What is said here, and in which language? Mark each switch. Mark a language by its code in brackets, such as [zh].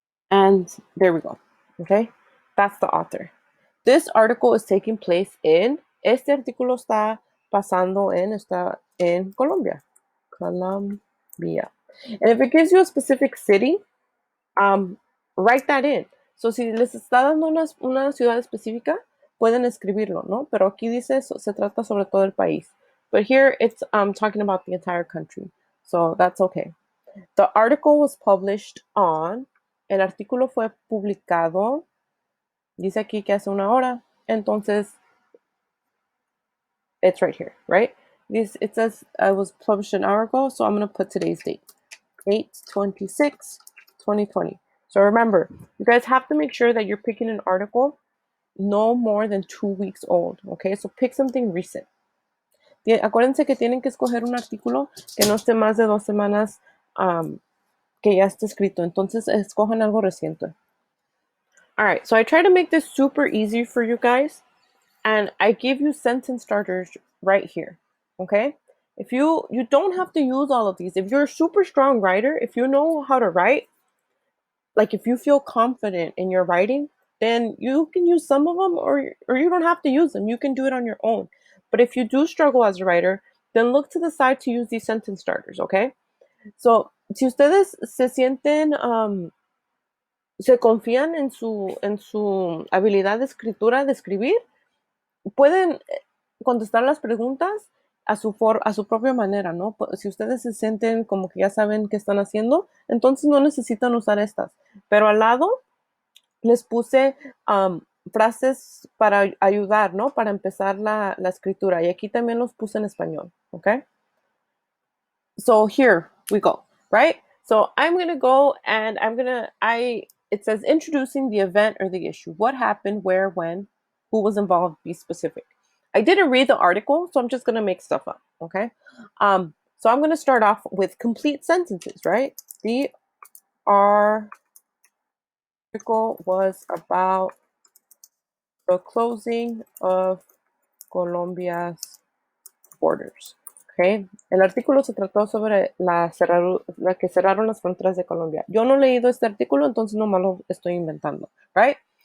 [en] And there we go. Okay? That's the author. This article is taking place in, [es] este artículo está está en Colombia. [en] Colombia. And if it gives you a specific city, write that in. [es] So si les está dando una ciudad específica, pueden escribirlo, ¿no? Pero aquí dice, se trata sobre todo el país. [en] But here it's talking about the entire country. So that's okay. The article was published on, [es] el artículo fue publicado, dice aquí que hace una hora, entonces [en] it's right here, right? It says it was published an hour ago, so I'm going to put today's date, 8/26/2020. So remember, you guys have to make sure that you're picking an article no more than 2 weeks old, okay? So pick something recent. [es] Acuérdense que tienen que escoger un artículo que no esté más de 2 semanas que ya esté escrito. Entonces, escojan algo reciente. [en] All right, so I try to make this super easy for you guys, and I give you sentence starters right here, okay? If you don't have to use all of these. If you're a super strong writer, if you know how to write, like if you feel confident in your writing, then you can use some of them, or you don't have to use them. You can do it on your own. But if you do struggle as a writer, then look to the side to use these sentence starters, okay? [es] So, si ustedes se sienten, se confían en su habilidad de escritura, de escribir, pueden contestar las preguntas a su propia manera, ¿no? Si ustedes se sienten como que ya saben qué están haciendo, entonces no necesitan usar estas. Pero al lado les puse frases para ayudar, ¿no? Para empezar la escritura. Y aquí también los puse en español, ¿ok? [en] So here we go, right? So I'm going to go and it says introducing the event or the issue. What happened, where, when, who was involved, be specific. I didn't read the article, so I'm just going to make stuff up, okay? So I'm going to start off with complete sentences, right? The article was about the closing of Colombia's borders. Okay. [es] El artículo se trató sobre la que cerraron las fronteras de Colombia. Yo no he leído este artículo, entonces no me lo estoy inventando, right?